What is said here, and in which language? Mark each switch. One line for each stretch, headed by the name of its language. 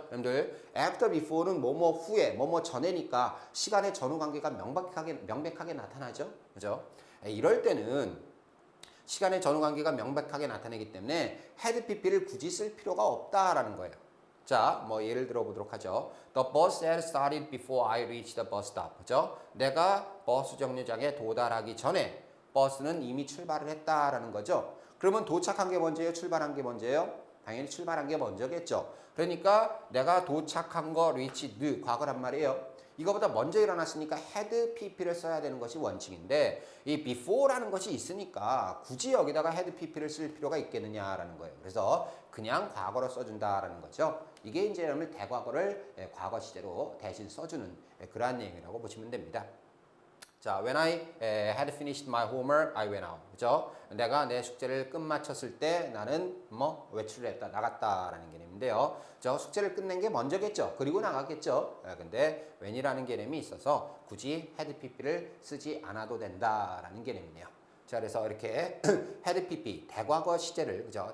Korean: 여러분들 after, before는 뭐뭐 후에, 뭐뭐 전에니까 시간의 전후 관계가 명백하게 나타나죠. 그죠? 이럴 때는 시간의 전후 관계가 명백하게 나타내기 때문에 had pp를 굳이 쓸 필요가 없다라는 거예요. 자, 뭐 예를 들어 보도록 하죠.
English: The bus had started before I reached the bus stop.
Korean: 그죠? 내가 버스 정류장에 도달하기 전에 버스는 이미 출발을 했다라는 거죠. 그러면 도착한 게 먼저예요? 출발한 게 먼저예요? 당연히 출발한 게 먼저겠죠. 그러니까 내가 도착한 거 reached 과거란 말이에요. 이거보다 먼저 일어났으니까 had pp를 써야 되는 것이 원칙인데 이 before라는 것이 있으니까 굳이 여기다가 had pp를 쓸 필요가 있겠느냐라는 거예요. 그래서 그냥 과거로 써준다라는 거죠. 이게 이제 여러분 대과거를 과거 시제로 대신 써주는 그러한 내용이라고 보시면 됩니다. 자,
English: when I had finished my homework, I went out.
Korean: 그죠? 내가 내 숙제를 끝마쳤을 때 나는 뭐 외출을 했다, 나갔다라는 개념인데요. 저 숙제를 끝낸 게 먼저겠죠. 그리고 나갔겠죠. 근데 when이라는 개념이 있어서 굳이 had pp를 쓰지 않아도 된다라는 개념이네요. 자, 그래서 이렇게 had pp 대과거 시제를 그죠?